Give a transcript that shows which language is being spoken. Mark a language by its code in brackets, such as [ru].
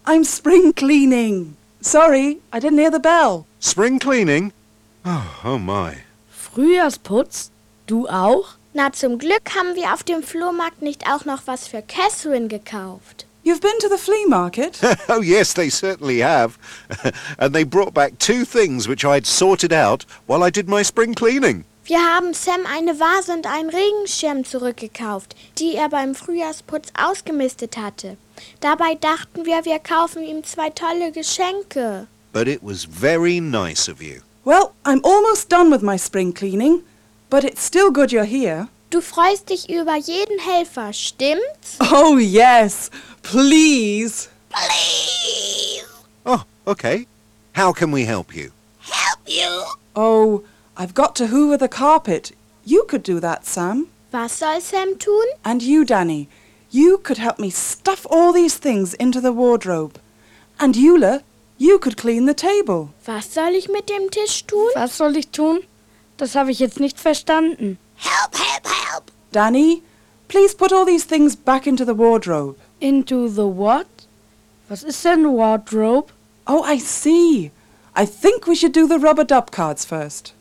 [en] I'm spring cleaning. Sorry, I didn't hear the bell. Spring cleaning? Oh, oh my. [de] Frühjahrsputz? Du auch? Na, zum Glück haben wir auf dem Flohmarkt nicht auch noch was für Catherine gekauft. [en] You've been to the flea market? Oh yes, they certainly have. And they brought back 2 things which I'd sorted out while I did my spring cleaning. [de] Wir haben Sam eine Vase und einen Regenschirm zurückgekauft, die er beim Frühjahrsputz ausgemistet hatte. Dabei dachten wir kaufen ihm 2 tolle Geschenke. [en] But it was very nice of you. Well, I'm almost done with my spring cleaning, but it's still good you're here. [de] Du freust dich über jeden Helfer, stimmt's? [en] Oh yes, please. Please. Oh, okay. How can we help you? Help you? Oh, I've got to hoover the carpet. You could do that, Sam. [de] Was soll Sam tun? [en] And you, Danny. You could help me stuff all these things into the wardrobe. And Jule, you could clean the table. [de] Was soll ich mit dem Tisch tun? Was soll ich tun? Das habe ich jetzt nicht verstanden. [en] Help, help, help! Danny, Please put all these things back into the wardrobe. Into the what? [de] Was ist denn Wardrobe? [en] Oh, I see. I think we should do the rubber-dub cards first.